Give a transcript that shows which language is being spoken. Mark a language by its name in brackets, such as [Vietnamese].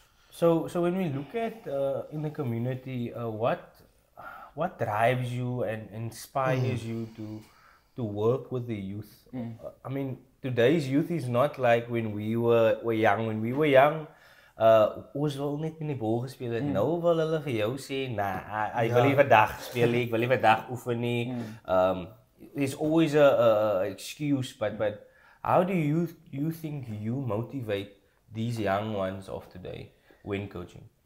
[English] So when we look at in the community, what drives you and inspires you to work with the youth? I mean, today's youth is not like when we were young. When we were young, [Afrikaans] ons wil net in die bal gespeel het. Nou wil hulle vir jou sê, ek wil nie vandag speel nie, ek wil nie vandag oefen nie. [English] There's always a excuse, but how do you think you motivate these young ones of today when coaching?